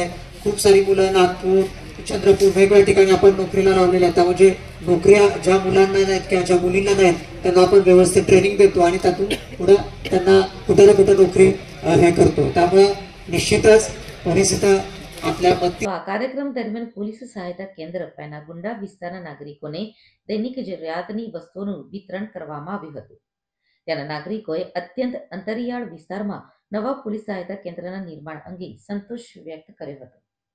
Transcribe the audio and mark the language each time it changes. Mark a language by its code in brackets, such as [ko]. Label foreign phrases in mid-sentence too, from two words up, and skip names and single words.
[mr] खूप सारी मुलं नागपूर, चंद्रपूर वेगवेगळ्या ठिकाणी आपण नोकरीला लावलेल्या आहेत. म्हणजे नोकऱ्या ज्या मुलांना नाहीत किंवा ज्या मुलींना नाहीत त्यांना आपण व्यवस्थित ट्रेनिंग देतो आणि त्यातून पुढे त्यांना कुठे ना कुठे नोकरी हे करतो. त्यामुळे निश्चितच पोलीस इथं आपल्या [gu] કાર્યક્રમ દરમિયાન પોલીસ સહાયતા કેન્દ્ર પેનાગુંડા વિસ્તારના નાગરિકોને દૈનિક જરૂરિયાતની વસ્તુઓનું વિતરણ કરવામાં આવ્યું હતું. ત્યાંના નાગરિકોએ અત્યંત અંતરિયાળ વિસ્તારમાં નવા પોલીસ સહાયતા કેન્દ્રના નિર્માણ અંગે સંતોષ વ્યક્ત કર્યો હતો.